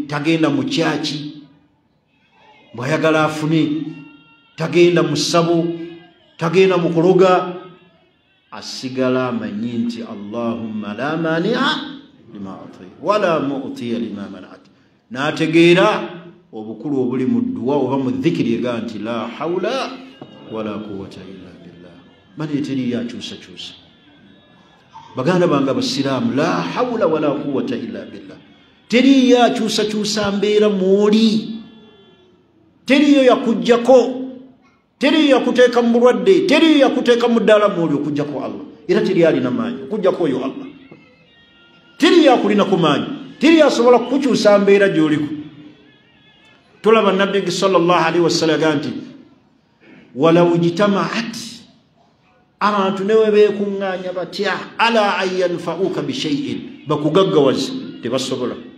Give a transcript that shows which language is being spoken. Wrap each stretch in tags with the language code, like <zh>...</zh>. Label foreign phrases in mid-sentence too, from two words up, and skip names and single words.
<lg>Tagenda mu kyaki bw'ayagala afune, tagenda mu ssabo, tagenda mu kuloga. Asigala amanyi nti</lg> <ar>اللهم لا مانع لما أعطيت ولا معطي لما منعت.</ar> <lg>N'ategeera obukulu obuli mu dduwa oba mu dhikiri ega nti</lg> <ar>لا حول ولا قوة إلا بالله.</ar> <lg>Mani teri yakyusakyusa. Baganda bange abasiraamu,</lg> <ar>لا حول ولا قوة إلا بالله.</ar> <lg>Teri yakyusakyusa mbeera mwoli. Teriyo yakuggyako. Teri yakuteeka mu bulwadde. Teri yakuteeka mu ddaala mwoli okuggyako Allah. Era teri alina maanyi okuggyako oyo Allah. Teri yakulina ku maanyi. Teri asobola kukukyusa mbeera gy'oliko. Tulaba Nabbi</lg> <ar>صلى الله عليه وسلم</ar> <lg>nti</lg> <ar>ولو اجتمعت,</ar> <lg>abantu newe beekuŋŋaanya batya</lg> <ar>على أن ينفعوك بشيء,</ar> <lg>bakugaggawaze tebasobola.</lg>